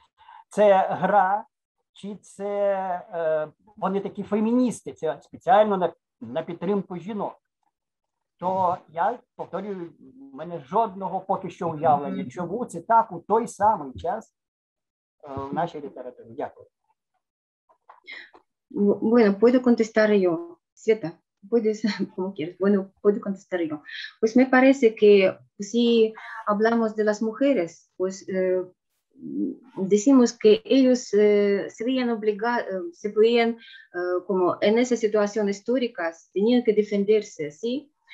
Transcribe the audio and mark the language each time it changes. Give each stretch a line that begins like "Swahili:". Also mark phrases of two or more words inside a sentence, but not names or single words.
Ukrainian: Це гра, чи це вони такі феміністи, це спеціально на підтримку жінок. То я повторюю, в мене жодного поки що уявлення, чому це так у той самий час в нашій літературі. Дякую.
Spanish: Bueno, puedo contestar yo. Света, puedes, como quieras. Bueno, puedo contestar yo. Pues me parece que si hablamos de las mujeres, pues decimos que ellos se veían obligados, se veían como en esa situación históricas, tenían que defenderse, ¿sí?